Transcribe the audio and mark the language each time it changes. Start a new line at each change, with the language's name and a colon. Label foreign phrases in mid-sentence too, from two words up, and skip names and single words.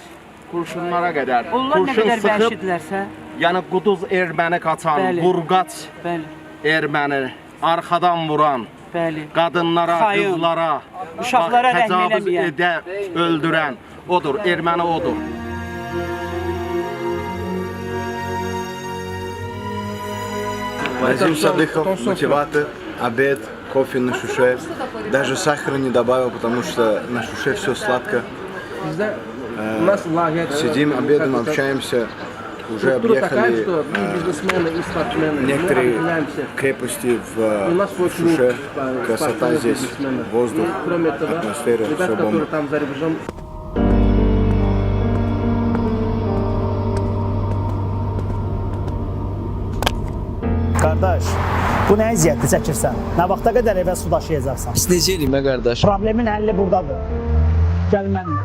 Azerbaijani: Kurşunlara qədər. Onlar nə qədər vəhşidirlərsə. Yəni quduz erməni qaçan, Bəli. vurqaç Bəli, erməni, arxadan vuran, bəli. qadınlara, Xayın. qızlara, Uşaqlara rəhm təcavüz eləməyən. öldürən odur, erməni odur.
Russian: Вадим Садыхов, мотиватор, обед, кофе на Шуше. Даже сахара не добавил, потому что на Шуше все сладко. Сидим, обедаем, общаемся. Уже объехали некоторые крепости в Шуше. Красота здесь, воздух, атмосфера, все бомба.
Azerbaijani: Qardaş, bu nə əziyyətli çəkirsən? Nə vaxta qədər evə su daşıyacaqsan? Biz necə eləyim, qardaş? Problemin həlli buradadır.